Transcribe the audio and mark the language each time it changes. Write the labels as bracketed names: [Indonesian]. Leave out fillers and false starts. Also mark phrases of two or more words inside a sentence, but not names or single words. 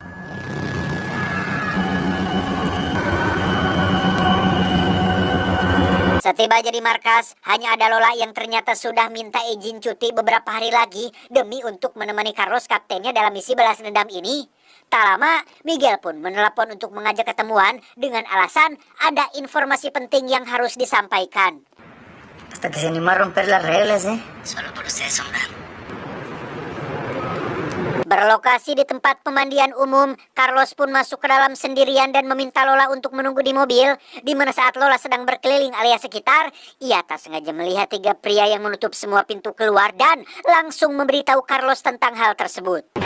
[Indonesian] Setibanya di markas, hanya ada Lola yang ternyata sudah minta izin cuti beberapa hari lagi demi untuk menemani Carlos kaptennya dalam misi balas dendam ini. Tak lama, Miguel pun menelpon untuk mengajak ketemuan dengan alasan ada informasi penting yang harus disampaikan. [Spanish] Hasta que se animó a romper las reglas, Solo por usted, Sombra. [Indonesian] Berlokasi di tempat pemandian umum, Carlos pun masuk ke dalam sendirian dan meminta Lola untuk menunggu di mobil. Di mana saat Lola sedang berkeliling area sekitar, ia tak sengaja melihat 3 pria yang menutup semua pintu keluar dan langsung memberitahu Carlos tentang hal tersebut.